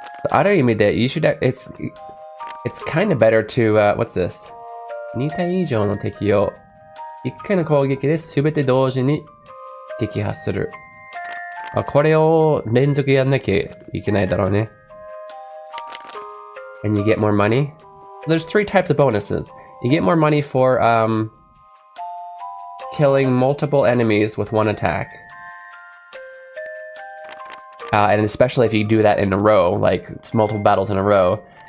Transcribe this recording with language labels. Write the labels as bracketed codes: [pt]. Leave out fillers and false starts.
[ja] ある意味で、 [en] you should, it's kind of better to, what's this? [ja] 2体以上の敵を1回の攻撃で全て同時に撃破する。これを連続やんなきゃいけないだろうね。 [en] And you get more money. There's 3 types of bonuses. You get more money for killing multiple enemies with one attack. And especially if you do that in a row, like it's multiple battles in a row.